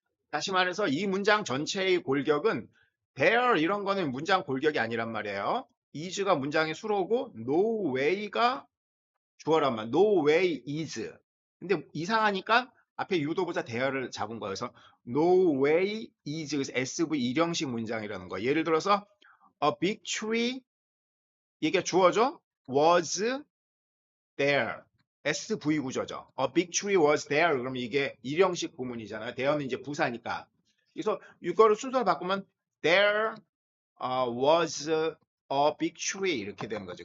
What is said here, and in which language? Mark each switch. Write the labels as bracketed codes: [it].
[ko] 다시 말해서 이 문장 전체의 골격은 there 이런 거는 문장 골격이 아니란 말이에요. is가 문장의 수로고 no way가 주어란 말. [en] No way is. [ko] 근데 이상하니까 앞에 유도부사 there를 잡은 거예요. 그래서 [en] no way is. [ko] 그래서 SV 일형식 문장이라는 거예요. 예를 들어서 [en] a big tree [ko] 이게 주어죠. [en] was there. SV [ko] 구조죠. [en] A big tree was there. [ko] 그러면 이게 일형식 구문이잖아요. there는 이제 부사니까. 그래서 이거를 순서를 바꾸면 [en] there was a big tree [ko] 이렇게 되는 거죠.